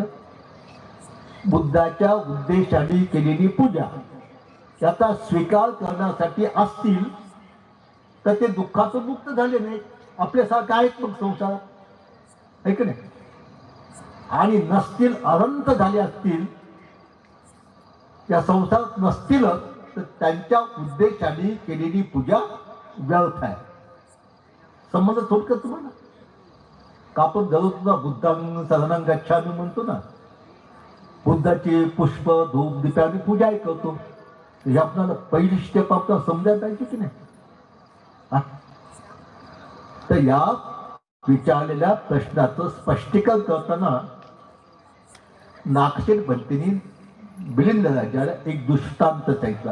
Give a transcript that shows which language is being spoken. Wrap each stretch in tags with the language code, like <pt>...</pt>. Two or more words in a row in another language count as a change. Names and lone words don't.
<mr>बुद्धाच्या उद्देशाने केलेली पूजा याचा स्वीकार करण्यासाठी असतील तर ते दुःखातून मुक्त झाले नाही, आपल्यासारखं आहेत मग संसारात, आहे की नाही? आणि नसतील, अनंत झाले असतील, या संसारात नसतीलच, तर त्यांच्या उद्देशाने केलेली पूजा व्यर्थ आहे. समजलं थोडक्यात तुम्हाला? का आपण दररोज ना</mr> <pi>बुद्धांग शरणं गच्छामि</pi> <mr>म्हणतो ना, बुद्धाची पुष्प धूप दीपाने पूजा करतो. हे आपल्याला पहिली स्टेप आपल्याला समजायला पाहिजे की नाही? तर या विचारलेल्या प्रश्नाचं स्पष्टीकरण करताना नागसेन पंथींनी मिलिंद राजाला एक दृष्टांत सांगितला.</mr>